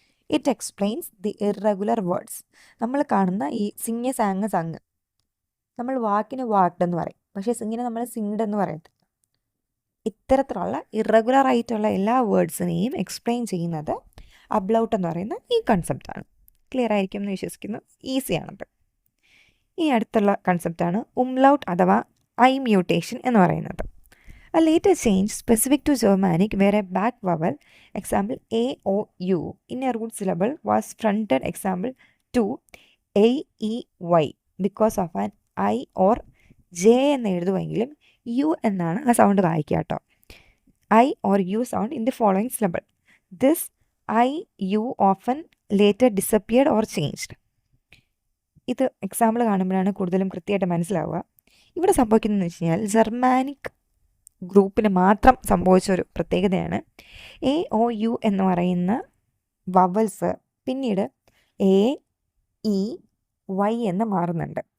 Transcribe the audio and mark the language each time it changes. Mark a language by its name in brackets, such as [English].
[English] It explains the irregular words. [Malayalam] നമ്മൾ കാണുന്ന ഈ സിങ്, സാങ്, സങ്, നമ്മൾ വാക്കിന് വാക്ഡ് എന്ന് പറയും, പക്ഷേ സിങ്ങിന് നമ്മൾ സിങ്ഡ് എന്ന് പറയത്തില്ല. ഇത്തരത്തിലുള്ള ഇറഗുലർ ആയിട്ടുള്ള എല്ലാ വേർഡ്സിനെയും എക്സ്പ്ലെയിൻ ചെയ്യുന്നത് അബ്ലൗട്ട് എന്ന് പറയുന്ന ഈ കൺസെപ്റ്റാണ്. ക്ലിയർ ആയിരിക്കും എന്ന് വിശ്വസിക്കുന്നു. ഈസിയാണത്. ഇനി അടുത്തുള്ള കൺസെപ്റ്റാണ് ഉംലൗട്ട് അഥവാ ഐ മ്യൂട്ടേഷൻ എന്ന് പറയുന്നത്. [English] A later change specific to Germanic where a back vowel, example A, O, U, in a root syllable was fronted, example to A, E, Y because of an I or J [Malayalam] എന്ന് എഴുതുമെങ്കിലും U എന്നാണ് ആ sound വായിക്കുക കേട്ടോ. [English] I or U sound in the following syllable. This I, U often later disappeared or changed. [Malayalam] ഇത് example കാണുമ്പോഴാണ് കൂടുതലും കൃത്യമായിട്ട് മനസ്സിലാവുക. ഇവിടെ സംഭവിക്കുന്നതെന്ന് വെച്ച് കഴിഞ്ഞാൽ ജർമാനിക് ഗ്രൂപ്പിന് മാത്രം സംഭവിച്ച ഒരു പ്രത്യേകതയാണ് എ, ഒ, യു എന്ന് പറയുന്ന വവൽസ് പിന്നീട് എ, ഇ, വൈ എന്ന് മാറുന്നുണ്ട്.